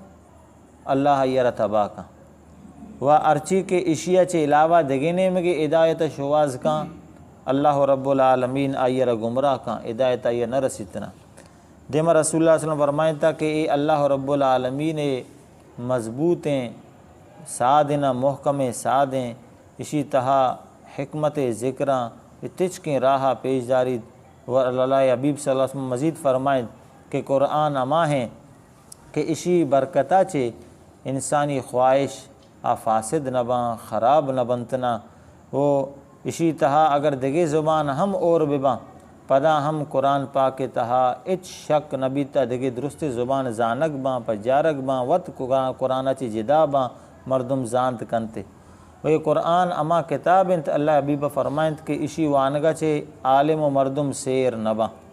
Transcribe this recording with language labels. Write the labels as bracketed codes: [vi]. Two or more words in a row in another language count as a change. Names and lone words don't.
[bal] اللہ یرہ تباہ کا و ارچی کے اشیاء چے علاوہ دگینے میں کہ ہدایت شواز کا [ar] اللہ رب العالمین [bal] آئیرہ گمراہ کا ہدایت آئیہ نہ رسیتنا دیما رسول اللہ [ar] صلی اللہ علیہ وسلم [bal] فرمائتا کہ اے [ar] اللہ رب العالمین [bal] مضبوطیں سادنا محکم سادیں اسی تہا حکمت ذکراں تچکیں راہا پیش داری و اللہ حبیب [ar] صلی اللہ علیہ وسلم [bal] مزید فرمائیں کہ قرآن اما ہیں کہ اسی برکتہ چے انسانی خواہش فاسد نہ باں خراب نہ بنتنا وہ اسی تہا اگر دگے زبان ہم اور بباں پدا ہم قرآن پاک کے تہا اچ شک نبی تا دگے درست زبان زانک باں پجارک باں وط قرآن چی جدا باں مردم زانت کنتے وہ قرآن اما کتاب انت اللہ حبیب فرمائیں کہ اسی وانگا چے عالم و مردم سیر نبا